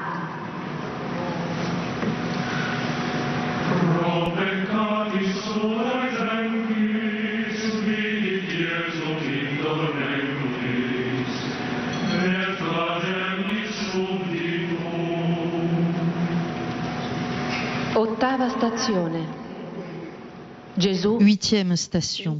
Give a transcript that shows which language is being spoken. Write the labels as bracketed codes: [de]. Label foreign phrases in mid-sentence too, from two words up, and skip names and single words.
[la] Pro peccatis suae gentis, vidi Iesum indolentes, et flagellis subditum. [it] Ottava stazione. Gesù. [fr] Huitième station.